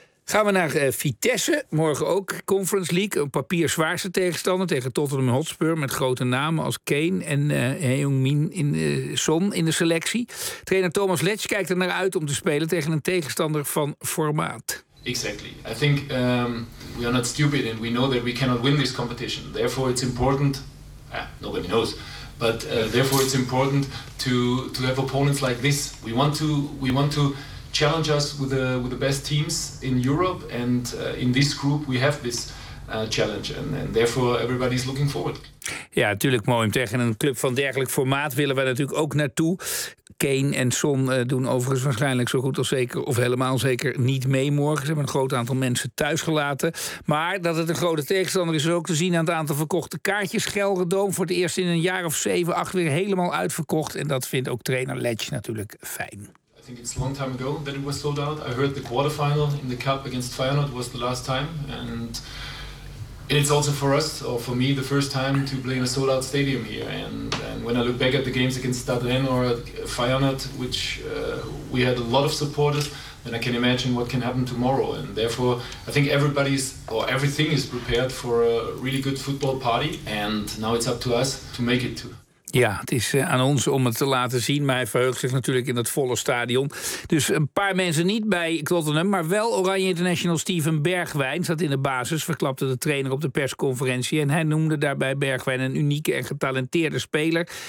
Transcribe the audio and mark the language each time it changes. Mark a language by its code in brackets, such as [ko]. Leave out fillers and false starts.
[nl] Gaan we naar Vitesse, morgen ook Conference League. Een papier zwaarste tegenstander tegen Tottenham Hotspur... met grote namen als Kane en Heung-min in, Son in de selectie. Trainer Thomas Letsch kijkt er naar uit om te spelen... tegen een tegenstander van formaat. [en] Exactly. I think we are not stupid and we know that we cannot win this competition. Therefore it's important... nobody knows. But therefore it's important to have opponents like this. We want to challenge us with the best teams in Europe. And in this group we have this challenge. And therefore everybody is looking forward. [nl] Ja, natuurlijk mooi. Tegen een club van dergelijk formaat willen we natuurlijk ook naartoe. Kane en Son doen overigens waarschijnlijk zo goed als zeker... of helemaal zeker niet mee morgen. Ze hebben een groot aantal mensen thuisgelaten. Maar dat het een grote tegenstander is ook te zien... aan het aantal verkochte kaartjes. Gelredome voor het eerst in een jaar of 7, 8 weer helemaal uitverkocht. En dat vindt ook trainer Letsch natuurlijk fijn. [en] I think it's a long time ago that it was sold out. I heard the quarterfinal in the cup against Feyenoord was the last time. And it's also for us, or for me, the first time to play in a sold-out stadium here. And when I look back at the games against Dublin or Feyenoord, which we had a lot of supporters, then I can imagine what can happen tomorrow. And therefore, I think everything is prepared for a really good football party. And now it's up to us to make it too. [nl] Ja, het is aan ons om het te laten zien. Maar hij verheugt zich natuurlijk in dat volle stadion. Dus een paar mensen niet bij Tottenham, maar wel Oranje International Steven Bergwijn zat in de basis, verklapte de trainer op de persconferentie. En hij noemde daarbij Bergwijn een unieke en getalenteerde speler.